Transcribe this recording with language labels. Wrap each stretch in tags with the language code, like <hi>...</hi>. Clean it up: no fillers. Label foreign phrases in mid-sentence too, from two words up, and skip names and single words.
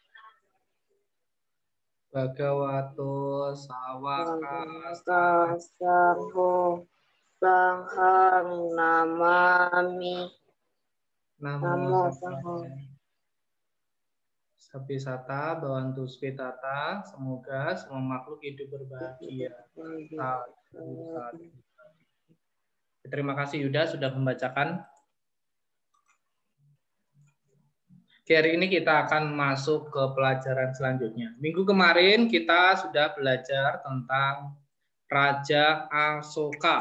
<pi>Bhagavato Sawaka Sangho Sanghang Namami. Namo Sapisata Bawantu Spitata.</pi> <id>Semoga semua makhluk hidup berbahagia. Terima kasih Yuda sudah membacakan. Oke, hari ini kita akan masuk ke pelajaran selanjutnya. Minggu kemarin kita sudah belajar tentang Raja Asoka.</id>